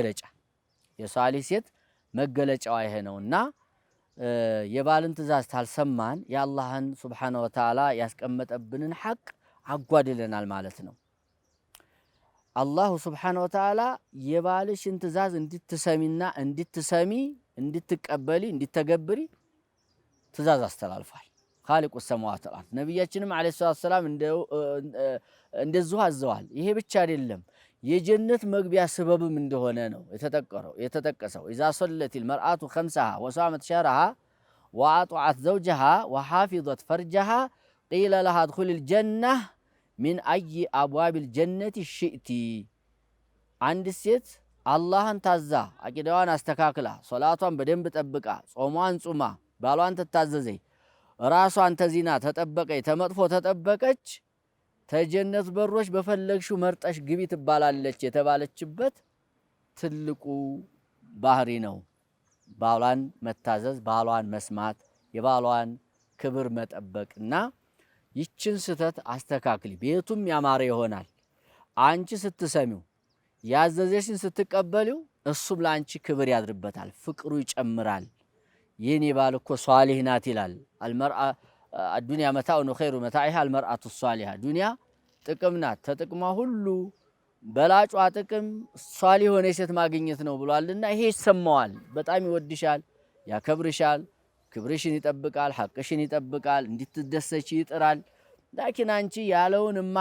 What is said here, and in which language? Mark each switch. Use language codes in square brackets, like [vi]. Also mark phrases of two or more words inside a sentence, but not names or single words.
[am] መገለጫዋ ይሄ ነውና የባልን ትእዛዝ ታልሰማን የአላህን [ar] سبحانه وتعالى [am] ያስቀመጠብንን ሐቅ አጓድለናል ማለት ነው አላህ [ar] سبحانه وتعالى [am] የባልሽን ትእዛዝ እንድትሰሚና እንድትቀበሊ እንድትተገብሪ ትእዛዝ አስተላልፏል [ar] خالق السماوات والارض [am] ነብያችንም [ar] عليه السلام [am] እንደዚሁ አዘዋል ይሄ ብቻ አይደለም የጀነት መግቢያ ሰበብም እንደሆነ ነው የተጠቀሰው [ar] اذا صلت المرأة خمسها وصامت شهرها واطاعت زوجها وحافظت فرجها قيل لها ادخل الجنة من اي ابواب الجنة شئت عند [am] ሴት አላህን ታዛ አቂዳዋን አስተካክላ ሶላቷን በደንብ ጠብቃ ጾሟን ጾማ ባሏን ተታዘዘይ ራሷን ተዚና ተጠበቀች ተመጥፎ ተጠበቀች ተጀነት በሮች በፈለግሽው መርጠሽ ግቢ ትባላለች የተባለችበት ትልቁ ባህሪ ነው ባሏን መታዘዝ ባሏን መስማት የባሏን ክብር መጠበቅና ይችን ስተት አስተካክሊ ቤቱም ያማረ ይሆናል አንቺ ስትሰሚው ያዘዘሽን ስትቀበሊው እሱም ላንቺ ክብር ያድርበታል ፍቅሩ ይጨምራል የኔ ባል እኮ ሷሊህ ናት ይላል [ar] المرأة الدنيا متاع خير متاعها المرأة الصالحة [am] دنيا ጥቅም ናት ተጥቅማ ሁሉ በላጯ ጥቅም ሷሊህ ሆነ ሴት ማግኘት ነው ብሏልና ይሄ ይሰማዋል በጣም ይወድሻል ያከብርሻል ክብርሽን ይጠብቃል ሐቅሽን ይጠብቃል እንድትደሰች ይጥራል ላኪን አንቺ ያለውን